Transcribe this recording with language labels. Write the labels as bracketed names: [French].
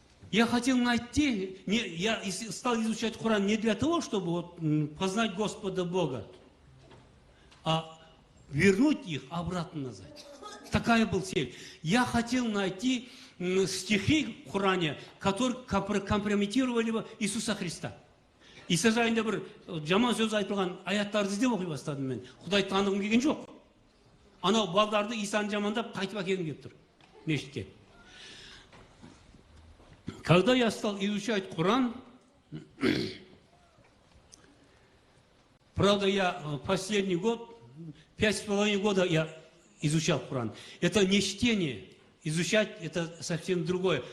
[Russian] Я хотел найти, я стал изучать Коран не для того, чтобы вот познать Господа Бога, а вернуть их обратно назад. Такая была цель. Я хотел найти стихи в Коране, которые компрометировали бы Иисуса Христа. [Kazakh] Иса жайында бір жаман сөз айтылған аяттарды іздеп оқи бастадым мен. Құдай танығым келген жоқ. Анау балдарды Исаны жамандап қайтып әкелгім келіп тұр мешітке. [Russian] Когда я стал изучать Коран, правда, я последний год, 5,5 года я изучал Коран. Это не чтение. Изучать это совсем другое.